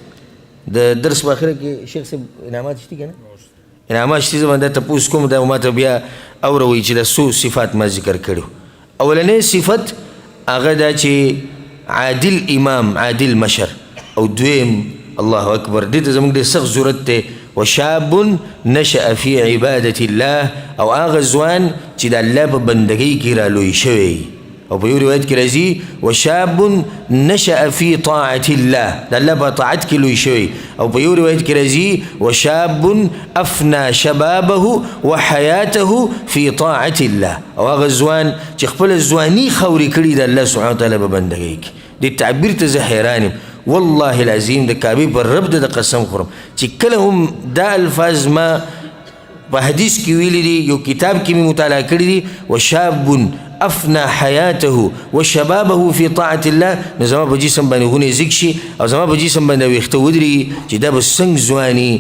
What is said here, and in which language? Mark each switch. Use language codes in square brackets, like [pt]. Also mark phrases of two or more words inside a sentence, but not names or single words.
[ps] د درس په اخره کې شیخ صاحب انعامات شتي که نه؟ انعامات شتي. زه به دا تپوس کوم، دا ما ته بیا اوروئ چې دا څو صفات ما ذکر کړو. اولنی صفت هغه دا چې عادل امام، عادل مشر. او دویم [ar] الله اکبر، [ps] دې ته زموږ ډېر سخت ضرورت دی. [ar] وشاب نشأ فی عبادة الله، [ps] او هغه ځوان چې د الله په بندګۍ کې رالوی شوی. او په یو روایت کې راځي [ar] وشاب نشأ فی طاعة الله، [ps] د الله په طاعت کې لوی شوی. او په یو روایت کې راځي [ar] وشاب افنا شبابه وحیاته فی طاعة الله، [ps] او هغه ځوان چې خپل ځواني خوري کړي د الله سبحانه وتعالی په بندګۍ کې. دې تعبیر ته زه حیران یم. [ar] والله العظیم [ps] د کعبې پر رب د قسم خورم چې کله هم دا الفاظ ما په حدیث کې ویلي دي، یو کتاب کې مې مطالعه کړي دي، [ar] وشاب افنا حیاته وشبابه فی طاعة الله، [ps] نو زما په جسم باندې غونې ځیږ شي او زما په جسم باندې ویښته ودرېږي چې دا به څنګه ځواني.